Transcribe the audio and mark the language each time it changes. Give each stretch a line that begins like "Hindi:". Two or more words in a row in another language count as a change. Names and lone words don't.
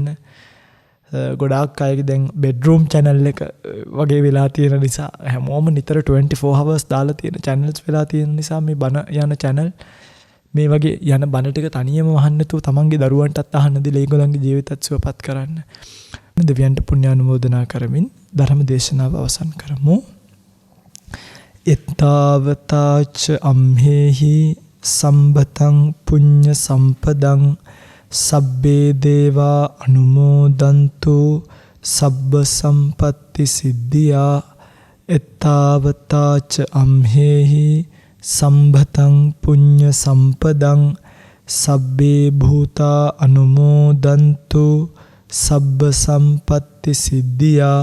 Sinhala: ගොඩාක් අයගේ දැන් බෙඩ්රූම් channel එක වගේ වෙලා තියෙන නිසා හැමෝම නිතර 24 hours දාලා තියෙන channels වෙලා තියෙන නිසා මේ බණ යන channel මේ වගේ යන බණ ටික තනියම අහන්න නැතුව තමන්ගේ දරුවන්ටත් අහන්න දීලා ඒගොල්ලන්ගේ ජීවිතත් සුවපත් කරන්න. දෙවියන්ට පුණ්‍යානුමෝදනා කරමින් ධර්ම දේශනාව අවසන් කරමු.
Pali: එත්තාවතාච අම්හෙහි සම්බතං පුඤ්ඤ සම්පදං සබ්බේ දේවා අනුමෝදන්තු සබ්බ සම්පත්ති සිද්ධියා. එත්තාවතාච අම්හෙහි සම්බතං පුඤ්ඤ සම්පදං සබ්බේ භූතා අනුමෝදන්තු සබ්බ සම්පත්ති සිද්ධියා.